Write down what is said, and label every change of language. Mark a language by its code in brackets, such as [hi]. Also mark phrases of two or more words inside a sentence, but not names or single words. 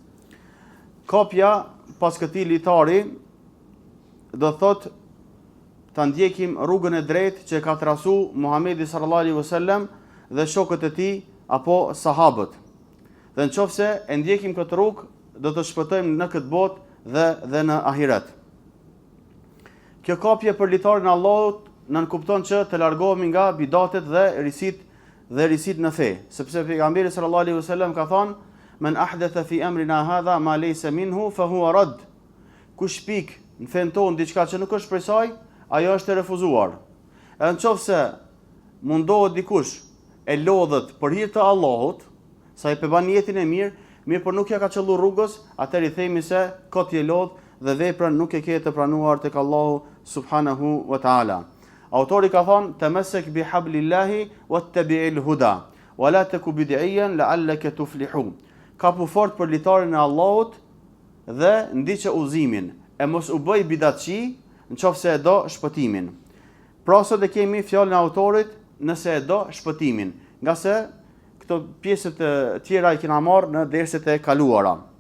[sq] Kopja pas këtij litari do thotë ta ndjekim rrugën e drejtë që ka trasu Muhamedi [ar] صلى الله عليه وسلم [sq] dhe shokët e tij apo sahabët. Dhe nëse e ndjekim këtë rrugë, do të shpëtojmë në këtë botë dhe në ahiret. Kjo kapje për litarin e Allahut nën kupton që të largohemi nga bidatet dhe risit në fe, sepse pejgamberi [ar] صلى الله عليه وسلم [sq] ka thënë: [ar] "من أحدث في أمرنا هذا ما ليس منه فهو رد." [sq] Kush pik në fen ton diçka që nuk është prej saj, ajo është e refuzuar. Edhe nëse mundohet dikush e lodhet për hir të Allahut, sa i përban jetën e mirë por nuk ja ka qellu rrugës, atëherë i themi se kot je lodh dhe veprën nuk e ke të pranuar tek Allahu [ar] سبحانه وتعالى. [sq] Autori ka thënë: [ar] "تمسك بحبل الله واتبع الهدى ولا تكن بدعيا لعلك تفلح." [sq] Kapu fort për litarin e Allahut dhe ndiqe udhëzimin, e mos u bëj bidatçi nëse e do shpëtimin. Pra sot e kemi fjalën e autorit nëse e do shpëtimin, nga se këto pjesët e tjera i kena marrë në derset e kaluara.